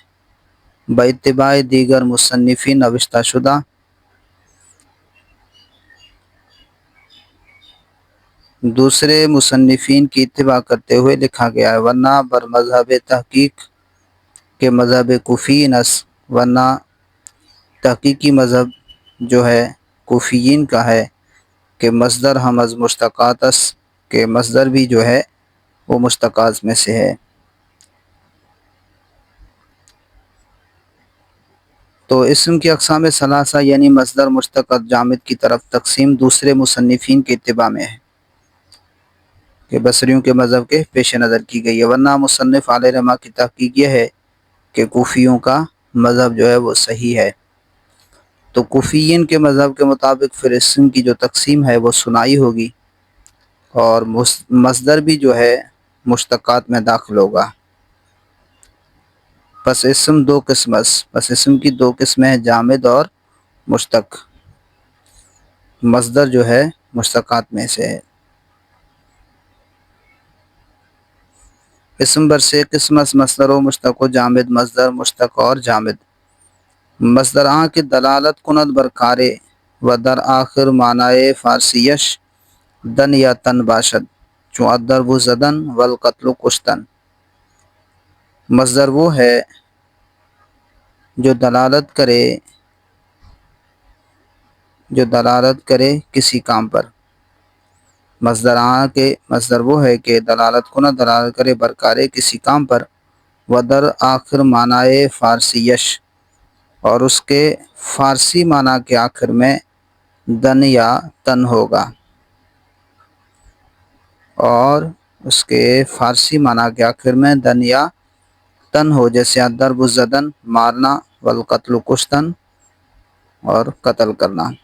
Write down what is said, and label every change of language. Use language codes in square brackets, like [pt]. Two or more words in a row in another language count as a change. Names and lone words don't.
[fa] باتباع دیگر مصنفین نوشتہ شدہ، [ur] دوسرے مصنفین کی اتباع کرتے ہوئے لکھا گیا ہے، [fa] ورنہ بر مذہب تحقیق کے مذہب کوفیین است، [ur] ورنہ تحقیقی مذہب جو ہے کوفیین کا ہے [fa] کہ مصدر ہم از مشتقات است، [ur] کہ مصدر بھی جو ہے وہ مشتقات میں سے ہے۔ تو اسم کی اقسام ثلاثہ یعنی مصدر، مشتق اور جامد کی طرف تقسیم دوسرے مصنفین کے اتباع میں ہے کہ بصریوں کے مذہب کے پیش نظر کی گئی ہے، ورنہ مصنف علیہ رحمہ کی تحقیق یہ ہے کہ کوفیوں کا مذہب جو ہے وہ صحیح ہے۔ تو کوفیین کے مذہب کے مطابق پھر اسم کی جو تقسیم ہے وہ ثنائی ہوگی، اور مصدر بھی جو ہے مشتقات میں داخل ہوگا۔ [fa] پس اسم دو قسم است، [ur] پس اسم کی دو قسمیں ہیں، جامد اور مشتق۔ مصدر جو ہے مشتقات میں سے ہے۔ [fa] اسم برسے قسم است، مصدر و مشتق و جامد۔ [ur] مصدر، مشتق اور جامد۔ [fa] مصدر آن کے دلالت کند بر کارے و در آخر معنی فارسیش دن یا تن باشد، چون الضرب زدن والقتل کشتن۔ [ur] مصدر وہ ہے جو دلالت کرے کسی کام پر۔ [fa] مصدر آن کے [ur] مصدر وہ ہے کہ دلالت کرے برکارے کسی کام پر، [fa] و در آخر معنی فارسیش، [ur] اور اس کے فارسی معنی کے آخر میں دن یا تن ہوگا، اور اس کے فارسی معنی کے آخر میں دن یا تن ہو، جیسے الضرب زدن مارنا، والقتل کشتن اور قتل کرنا۔